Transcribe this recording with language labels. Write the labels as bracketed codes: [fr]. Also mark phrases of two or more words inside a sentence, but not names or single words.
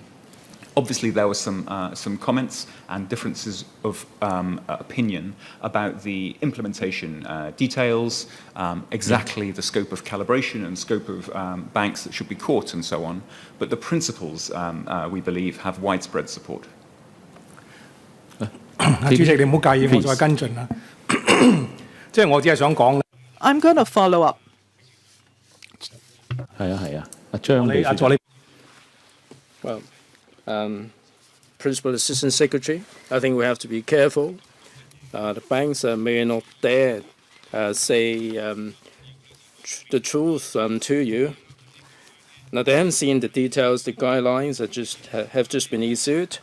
[en] Obviously, there were some comments and differences of opinion about the implementation details, exactly the scope of calibration and scope of banks that should be caught and so on. But the principles, we believe, have widespread support. [yue] 主席，你唔好介意，我再跟進啦。即係我只係想講， [en] I'm going to follow up. [yue] 係啊，阿張秘書助理。 [en] Well, Principal Assistant Secretary, I think we have to be careful. The banks may not dare say the truth to you. Now, they haven't seen the details. The guidelines have just been issued.